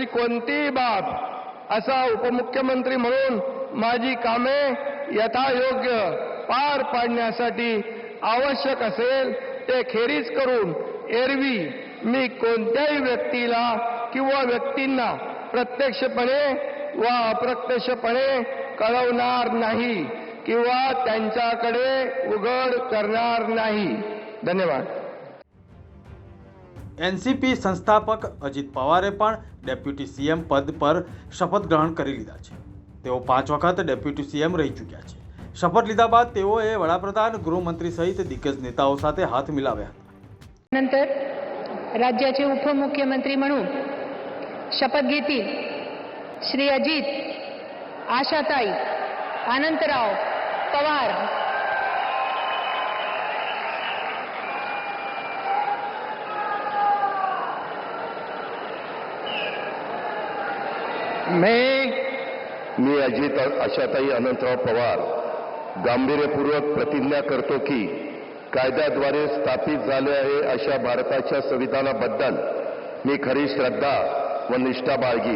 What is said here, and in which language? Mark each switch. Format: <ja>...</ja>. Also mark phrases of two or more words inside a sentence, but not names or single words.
<mr>कोणतीही बाब असा उपमुख्यमंत्री म्हणून माझी कामे यथायोग्य पार पाडण्यासाठी आवश्यक असेल ते खेरीज करून एरवी मी कोणत्याही व्यक्तीला किंवा व्यक्तींना प्रत्यक्षपणे वा अप्रत्यक्षपणे कळवणार नाही किंवा त्यांच्याकडे उघड करणार नाही. धन्यवाद.</mr> <gu>એનસીપી સંસ્થાપક અજીત પવારે પણ</gu> <en>deputy CM</en> <gu>પદ પર શપથ ગ્રહણ કરી લીધા છે. તેઓ 5 વખત</gu> <en>deputy CM</en> <gu>રહી ચૂક્યા છે. શપથ લીધા બાદ તેઓએ વડાપ્રધાન, ગૃહમંત્રી સહિત દિગ્ગજ नेताओं સાથે હાથ મિલાવ્યા હતા.</gu> <mr>नंतर राज्याचे उपमुख्यमंत्री म्हणून शपथ घेतील श्री अजित आशाताई अनंतराव पवार. मी अजित आशाताई अनंतराव पवार गांभीर्यपूर्वक प्रतिज्ञा करतो की कायद्याद्वारे स्थापित झाले आहे अशा भारताच्या संविधानाबद्दल मी खरी श्रद्धा व निष्ठा बाळगीन.</mr>